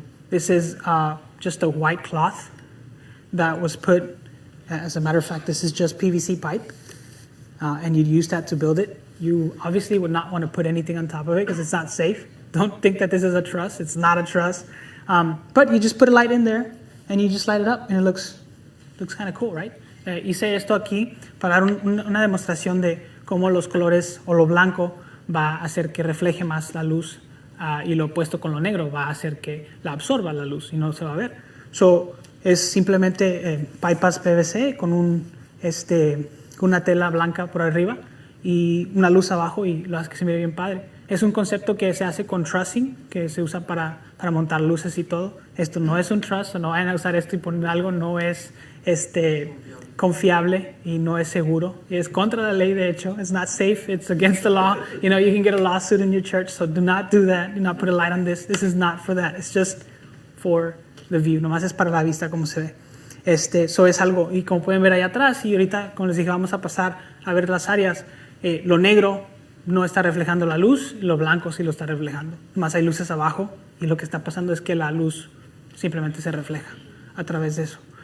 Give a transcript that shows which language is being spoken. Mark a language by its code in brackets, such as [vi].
[en] This is just a white cloth that was put, as a matter of fact, this is just PVC pipe, and you'd use that to build it. You obviously would not want to put anything on top of it because it's not safe. Don't think that this is a truss. It's not a truss. But you just put a light in there, and you just light it up, and it looks kind of cool, right? [es] Hice esto aquí para dar una demostración de cómo los colores o lo blanco va a hacer que refleje más la luz y lo opuesto con lo negro va a hacer que la absorba la luz y no se va a ver. Es simplemente pipas PVC con una tela blanca por arriba y una luz abajo y lo hace que se mire bien padre. Es un concepto que se hace con trussing, que se usa para montar luces y todo. Esto no es un truss, no vayan a usar esto y poner algo, no es confiable y no es seguro. Es contra la ley, de hecho. [en] It's not safe. It's against the law. You know, you can get a lawsuit in your church, so do not do that. Do not put a light on this. This is not for that. It's just for the view. [es] Nomás es para la vista, como se ve. Eso es algo. Y como pueden ver ahí atrás, y ahorita, como les dije, vamos a pasar a ver las áreas. Lo negro no está reflejando la luz, lo blanco sí lo está reflejando. Más hay luces abajo y lo que está pasando es que la luz simplemente se refleja a través de eso.